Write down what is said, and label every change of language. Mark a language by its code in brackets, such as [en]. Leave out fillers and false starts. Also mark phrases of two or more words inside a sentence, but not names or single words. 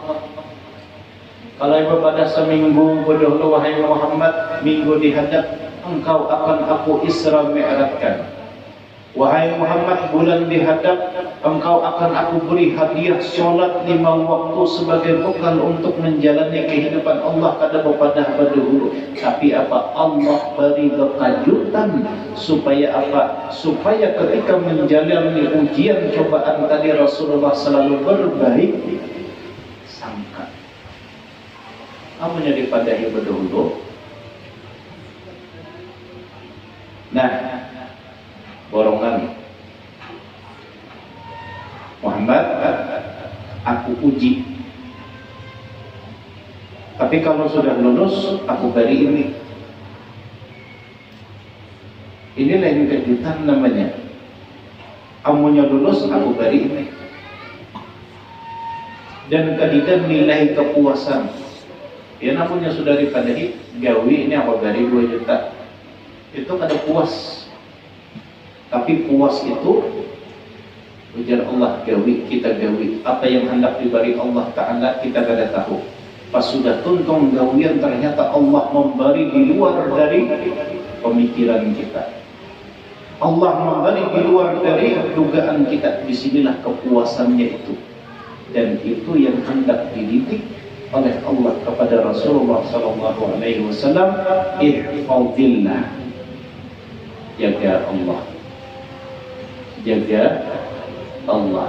[id] Kalau pada seminggu berdahulu, wahai Muhammad, minggu dihadap engkau akan aku Isra Mi'rajkan. Wahai Muhammad, bulan dihadap engkau akan aku beri hadiah solat 5 waktu sebagai bekal untuk menjalani kehidupan Allah kada bepadah berdahulu. Tapi apa? Allah beri kejutan supaya apa? Supaya ketika menjalani ujian cobaan tadi Rasulullah selalu berbaik sangka. [bjn] Amunya dipadahi berdahulu. [id] Nah, borongan Muhammad, aku uji. Tapi kalau sudah lulus, aku beri ini. Ini lain kejutan namanya. Amunya lulus, aku beri ini. Dan ketiga nilai kepuasan. Ya namanya sudah dipadahi, gawi ini apa dari 2 juta. Itu kada puas. Tapi puas itu ujar Allah, gawi, kita gawi. Apa yang hendak diberi Allah Ta'ala kita kada tahu. Pas sudah tuntung gawian ternyata Allah memberi di luar dari pemikiran kita. Allah memberi di luar dari dugaan kita. Disinilah kepuasannya itu. Dan itu yang hendak dididik oleh Allah kepada Rasulullah SAW. Ihfazillah, jaga Allah, jaga Allah.